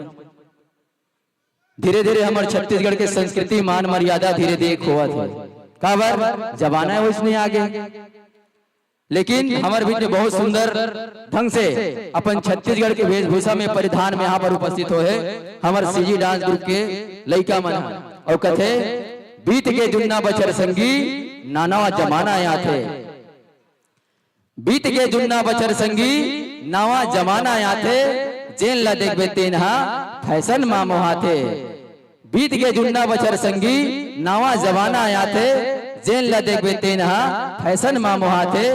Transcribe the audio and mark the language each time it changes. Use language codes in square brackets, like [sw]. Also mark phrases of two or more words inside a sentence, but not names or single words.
[hne] धीरे धीरे हमारे छत्तीसगढ़ के संस्कृति मान मर्यादा धीरे धीरे खोवत है। काबर जमाना है वो इसमें आगे। लेकिन हमारे बीच में बहुत सुंदर ढंग से अपन छत्तीसगढ़ के वेशभूषा में परिधान में यहाँ पर उपस्थित हो है हमारे सीजी डांस ग्रुप के लइका मन। और कथे बीत के जुन्ना बचर संगी नाना जमाना आया थे। बीत के जुन्ना बचर संगी नवा जमाना आया थे, जेन ला देखबे तेनहा फैशन मा मोहा थे। बीत के जुन्ना बचर संगी नवा जमाना आया थे, जेन ला देखबे तेनहा फैशन मा मोहा थे।